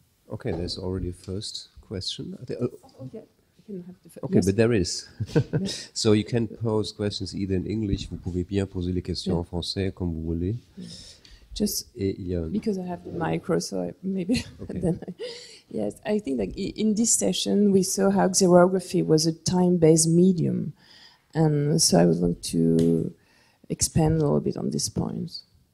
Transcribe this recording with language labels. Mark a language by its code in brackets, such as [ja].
[en] Okay, there's already a first question. Okay, but there is. So you can pose questions either in English, [fr] vous pouvez bien poser les questions en français comme vous voulez. [en] Just because I have the micro, so maybe okay. Then yes, I think that in this session we saw how xerography was a time-based medium, and so I would like to expand a little bit on this point.